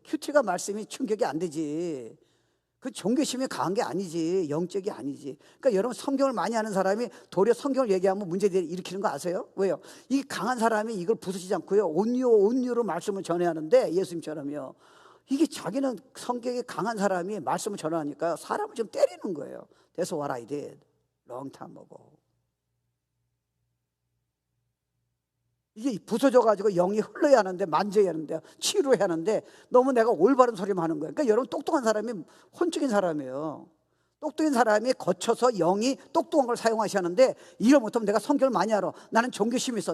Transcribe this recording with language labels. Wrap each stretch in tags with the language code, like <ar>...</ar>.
<ko>큐티가 말씀이 충격이 안 되지. 그 종교심이 강한 게 아니지. 영적이 아니지. 그러니까 여러분 성경을 많이 아는 사람이 도리어 성경을 얘기하면 문제를 일으키는 거 아세요? 왜요? 이 강한 사람이 이걸 부수지 않고요 온유로 말씀을 전해야 하는데, 예수님처럼요. 이게 자기는 성격이 강한 사람이 말씀을 전하니까 사람을 좀 때리는 거예요.</ko> <en>That's what I did long time ago.</en> <ko>이게 부서져가지고 영이 흘러야 하는데, 만져야 하는데, 치유해야 하는데 너무 내가 올바른 소리만 하는 거예요. 그러니까 여러분 똑똑한 사람이 혼적인 사람이에요. 똑똑한 사람이 거쳐서 영이 똑똑한 걸 사용하시는데, 이걸 못하면 내가 성경을 많이 알아. 나는 종교심이 있어.</ko>